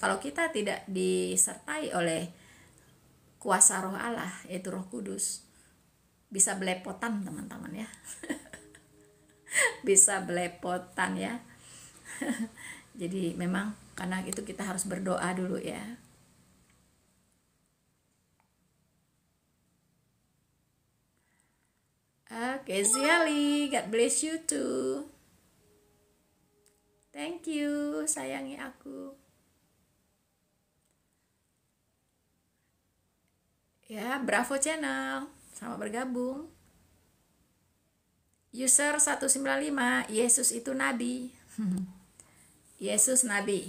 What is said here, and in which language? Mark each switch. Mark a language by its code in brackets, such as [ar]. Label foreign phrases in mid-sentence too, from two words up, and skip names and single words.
[id] Kalau kita tidak disertai oleh kuasa roh Allah, yaitu Roh Kudus, bisa belepotan, teman-teman, ya. Bisa belepotan, ya. Jadi memang karena itu kita harus berdoa dulu, ya. Oke, [en] Ziali, God bless you too. Thank you, [id] sayangi aku. Ya, Bravo Channel, selamat bergabung. User 195, Yesus itu nabi. Yesus nabi.